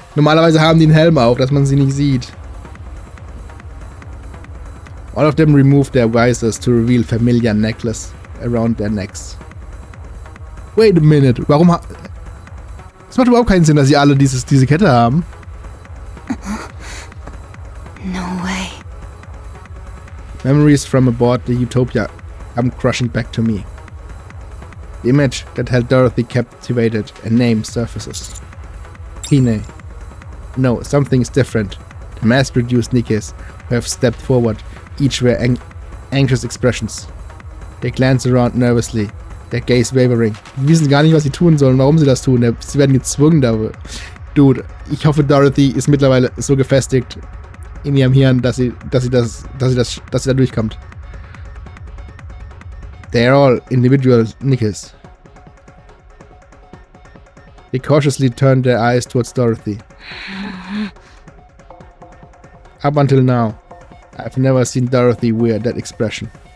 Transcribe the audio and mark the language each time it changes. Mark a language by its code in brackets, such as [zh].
[de] Normalerweise haben die einen Helm auf, dass man sie nicht sieht. [en] All of them remove their visors to reveal familiar necklace around their necks. Wait a minute. [de] Warum Es macht überhaupt keinen Sinn, dass sie alle diese Kette haben. [en] No way. Memories from aboard the Utopia come crushing back to me. The image that held Dorothy captivated, a name surfaces. Pine. No, something is different. The mass-produced Nikkes who have stepped forward, each wear anxious expressions. They glance around nervously, their gaze wavering. [de] Die wissen gar nicht, was sie tun sollen, warum sie das tun. Sie werden gezwungen dafür. Dude, ich hoffe, Dorothy ist mittlerweile so gefestigt in ihrem Hirn, dass sie da durchkommt. [en] They are all individual Nikkes. They cautiously turned their eyes towards Dorothy. Up until now, I've never seen Dorothy wear that expression.